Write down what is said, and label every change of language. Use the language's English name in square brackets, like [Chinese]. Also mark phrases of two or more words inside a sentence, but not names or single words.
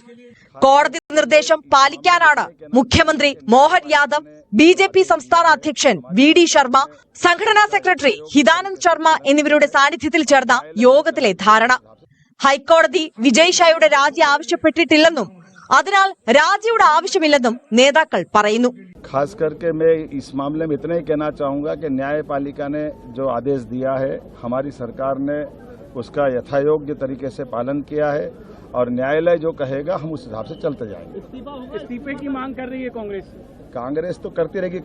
[Malayalam] കോടതി നിർദ്ദേശം പാലിക്കാനാണ് മുഖ്യമന്ത്രി മോഹൻ യാദവ്, BJP സംസ്ഥാന അധ്യക്ഷൻ VD ശർമ്മ, സംഘടനാ സെക്രട്ടറി ഹിതാനന്ദ് ശർമ്മ എന്നിവരുടെ സാന്നിധ്യത്തിൽ ചേർന്ന യോഗത്തിലെ ധാരണ. ഹൈക്കോടതി വിജയ് ഷായുടെ രാജി ആവശ്യപ്പെട്ടിട്ടില്ലെന്നും അതിനാൽ രാജിയുടെ ആവശ്യമില്ലെന്നും നേതാക്കൾ പറയുന്നു. [Hindi] खास करके मैं इस मामले में इतना ही कहना चाहूंगा कि न्यायपालिका ने जो आदेश दिया है, हमारी सरकार ने उसका यथायोग्य तरीके से पालन किया है और न्यायालय जो कहेगा हम उस हिसाब से चलते जाएंगे। इस्तीफे की मांग कर रही है कांग्रेस तो करती रहेगी।